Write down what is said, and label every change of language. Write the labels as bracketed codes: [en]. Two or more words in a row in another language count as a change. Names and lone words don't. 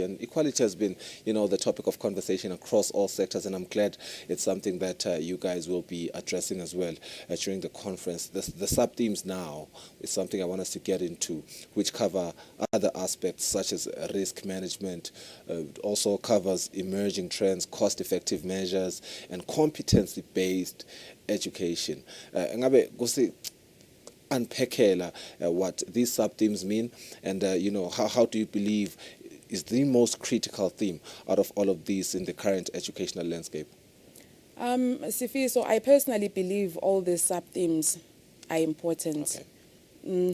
[en] And equality has been, the topic of conversation across all sectors, and I'm glad it's something that you guys will be addressing as well during the conference. The sub-themes now is something I want us to get into, which cover other aspects such as risk management, also covers emerging trends, cost-effective measures, and competency-based education. [ss] Ngabe kusi [en] unpackela what these sub-themes mean, and how do you believe is the most critical theme out of all of these in the current educational landscape? Sifiso, I personally believe all these sub-themes are important. Okay.